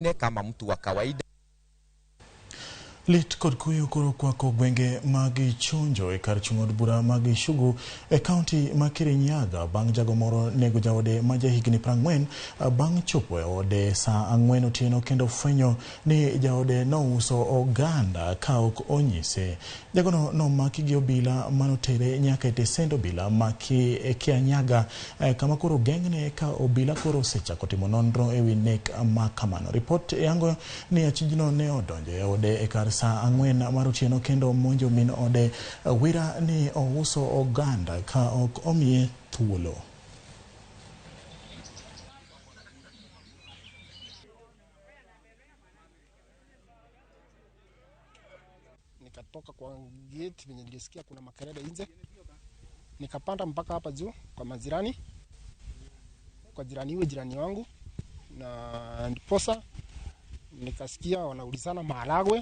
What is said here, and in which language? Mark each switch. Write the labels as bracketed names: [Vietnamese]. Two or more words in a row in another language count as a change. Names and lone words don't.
[Swahili] kama mtu wa kawaida. [Luo (Kenya and Tanzania)] Lit kod kuyo koro kwako gwenge mag Gichungu e kar chung'od bura mag Gichungu e kaunti ma Kirinyaga bang' jago moro nego jaode ma jahigni 40 bang' chopo e ode saa 4 otieno kendo fwenyo ni jaode nouso oganda kaok onyise. Jagono nomaki gi obila manotere nyaka e tesend obila maki e Kirinyaga kama koro geng'ne ka obila koro osechako timo nonro e wi nek ma kamano. Ripot yango ni achijno ne odonjo e ode e kar saa 4 mar otieno kendo monjo min ode wira ni ouso oganda ka ok omiye thuolo. [Swahili] Nikatoka kwa gate venye nilisikia kuna makelele nje, nikapanda mpaka hapa juu kwa majirani, kwa jirani wangu, na ndiposa nikasikia wanaulizana maharagwe.